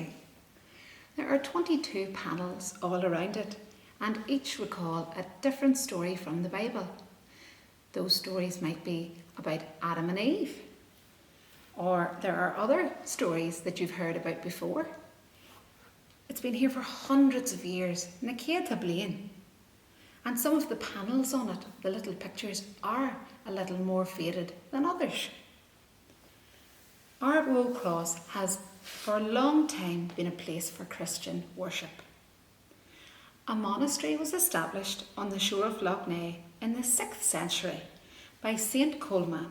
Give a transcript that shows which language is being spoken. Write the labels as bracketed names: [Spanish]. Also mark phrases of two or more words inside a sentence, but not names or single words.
[English] There are 22 panels all around it, and each recall a different story from the Bible. Those stories might be about Adam and Eve, or there are other stories that you've heard about before. It's been here for hundreds of years, [Irish] na céad bliain. [English] And some of the panels on it, the little pictures, are a little more faded than others. Arbow Cross has for a long time been a place for Christian worship. A monastery was established on the shore of Lough Neagh in the 6th century by Saint Colman.